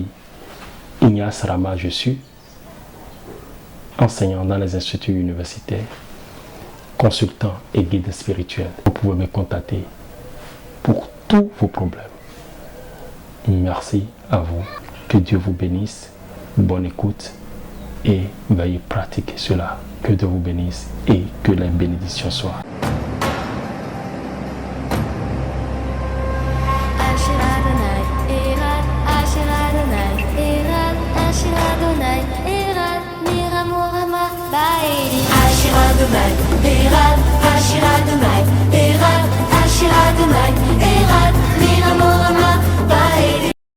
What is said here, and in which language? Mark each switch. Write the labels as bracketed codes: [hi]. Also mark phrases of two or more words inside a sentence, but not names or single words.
[fr] Ignace Rama, je suis enseignant dans les instituts universitaires, consultant et guide spirituel. Vous pouvez me contacter pour tous vos problèmes. Merci à vous. Que Dieu vous bénisse. Bonne écoute et veuillez pratiquer cela. Que Dieu vous bénisse et que les bénédictions soient. Adonai, Erad, Hashir Adonai, Erad, Hashir Adonai, Erad, Miramourama, Baedi.